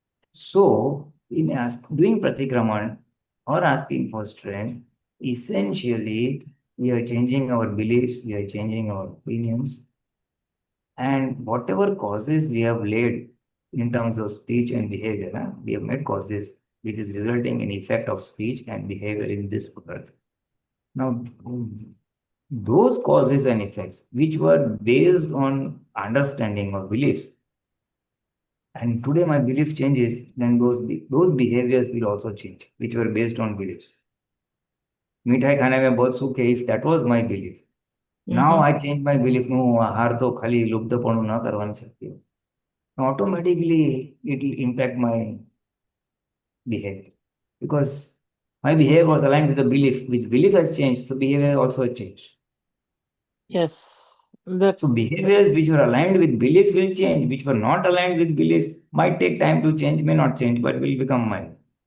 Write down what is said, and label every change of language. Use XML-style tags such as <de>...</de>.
<en>So, doing Pratikraman or asking for strength, essentially we are changing our beliefs, we are changing our opinions, and whatever causes we have laid in terms of speech and behavior, we have made causes which is resulting in effect of speech and behavior in this world. Now, those causes and effects which were based on understanding or beliefs, and today my belief changes, then those behaviors will also change, which were based on beliefs.</en> <hi>मीठाई खाने में बहुत सुख है,</hi> <en>if that was my belief. Now Mm-hmm. I change my belief, no,</en> <gu>આહાર તો ખાલી લુપ્તપણું ન કરવાનું છે.</gu> <en>Automatically it will impact my behavior because my behavior was aligned with the belief, which belief has changed, so behavior also changed. Yes. That. So behaviors which were aligned with beliefs will change, which were not aligned with beliefs might take time to change, may not change, but will become mine.</en>